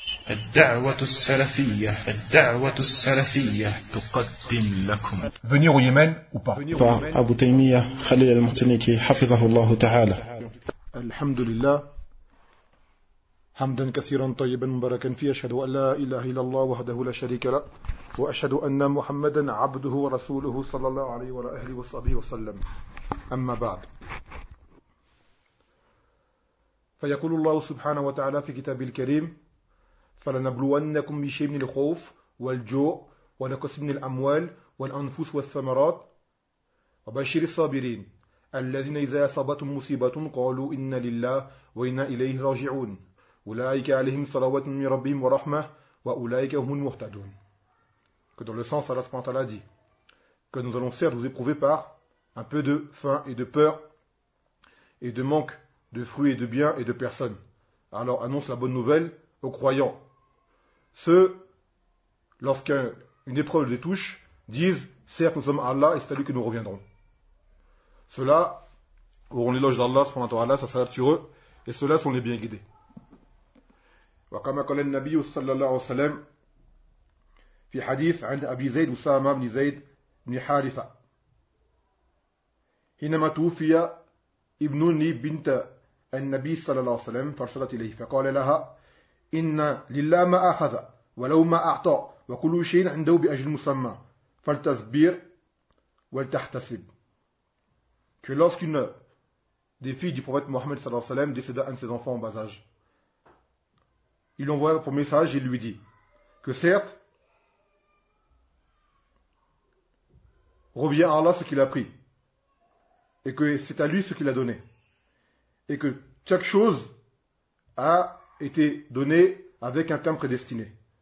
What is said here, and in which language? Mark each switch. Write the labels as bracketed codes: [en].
[ar] الدعوة السلفية، الدعوة السلفية تقدم لكم. [fr] Venir au Yémen ou pas. Par Abu Taymiyyah Khalil al-Martiniki [ar] حفظه الله تعالى. الحمد لله حمدا كثيرا طيبا مباركا فيه، اشهد ان لا اله الا الله وحده لا شريك له، واشهد ان محمدا عبده ورسوله صلى الله عليه وعلى اله وصحبه وسلم. اما بعد، فيقول الله سبحانه وتعالى في كتاب الكريم: فلنبلونكم بشيء من الخوف والجوع ونقص من الأموال والأنفس والثمرات وبشر الصابرين الذين إذا أصابتهم مصيبة قالوا إنا لله وإنا إليه راجعون أولئك عليهم صلوات من ربهم ورحمة وأولئك هم المهتدون. [fr] Que dans le sens, Allah subhanahu wa ta'ala dit que nous allons certes vous éprouver par un peu de faim et de peur et de manque de fruits et de biens et de personnes. Alors annonce la bonne nouvelle aux croyants. Ceux, lorsqu'une épreuve les touche, disent « Certes, nous sommes Allah et c'est à lui que nous reviendrons. » Ceux-là auront l'éloge d'Allah, subhanahu wa ta'ala, ça s'arrête sur eux, et ceux-là sont les bien guidés. [ar] « Wa kama qala an-nabi sallallahu alayhi wa sallam fi hadith 'inda Abi Zayd Usama ibn Zayd ibn Haritha. Hinama tufiya ابنني بنت النبي صلى الله عليه وسلم فارسلت إليه فقال لها إن لله ما أخذ ولو ما أعطى وكل شيء عنده بأجل مسمى فالتصبر والتحتسب. [fr] Que lorsqu'une des filles du prophète Mohammed صلى الله عليه وسلم décéda un de ses enfants en bas âge, il l'envoie pour message et lui dit que certes revient à Allah ce qu'il a pris, et que c'est à lui ce qu'il a donné, et que chaque chose a été donnée avec un terme prédestiné.